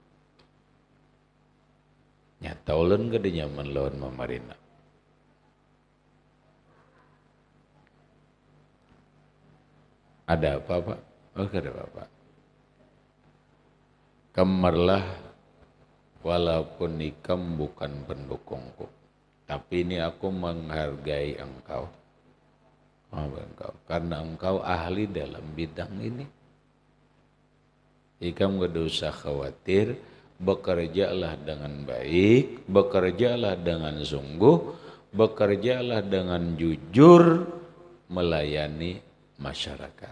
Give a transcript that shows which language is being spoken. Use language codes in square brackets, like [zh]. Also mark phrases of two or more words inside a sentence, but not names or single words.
[bjn] Nyata ulun kada nyaman lawan Mamarina. [id] Ada apa Pak? [bjn] Oh kada apa-apa. Kamarlah walaupun ikam bukan pendukungku. [id] Tapi ini aku menghargai engkau. engkau karena engkau ahli dalam bidang ini. Jadi kamu gak usah khawatir, bekerjalah dengan baik, bekerjalah dengan sungguh, bekerjalah dengan jujur melayani masyarakat.